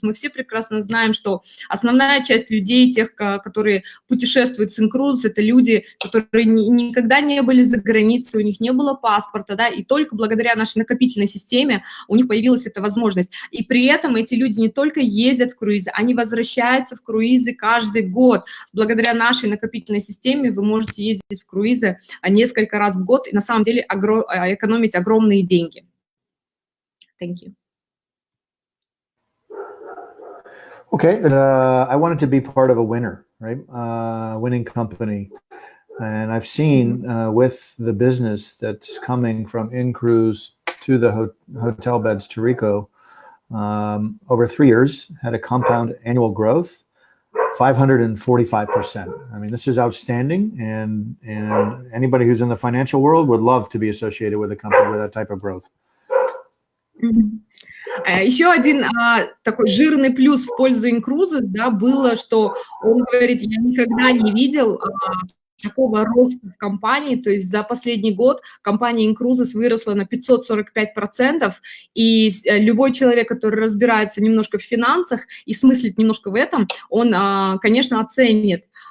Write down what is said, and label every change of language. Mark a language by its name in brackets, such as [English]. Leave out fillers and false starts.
[Russian] Мы все прекрасно знаем, что основная часть людей, тех, которые путешествуют с Incruises, это люди, которые никогда не были за границей, у них не было паспорта, да, и только благодаря нашей накопительной системе у них появилась эта возможность. И при этом эти люди не только ездят в круизы, они возвращаются в круизы каждый год. Благодаря нашей накопительной системе вы можете ездить в круизы несколько раз в год и на самом деле экономить огромные деньги. [English] Thank you. Okay, I wanted to be part of a winner, right? Winning company. And I've seen with the business that's coming from Incruise to the hotel beds to Rico, over 3 years, had a compound annual growth, 545%. I mean, this is outstanding, and anybody who's in the financial world would love to be associated with a company with that type of growth. [Russian] Еще один такой жирный плюс в пользу Incruises, да, было, что он говорит, я никогда не видел такого роста в компании, то есть за последний год компания Incruises выросла на 545%, и любой человек, который разбирается немножко в финансах и смыслит немножко в этом, он, конечно, оценит,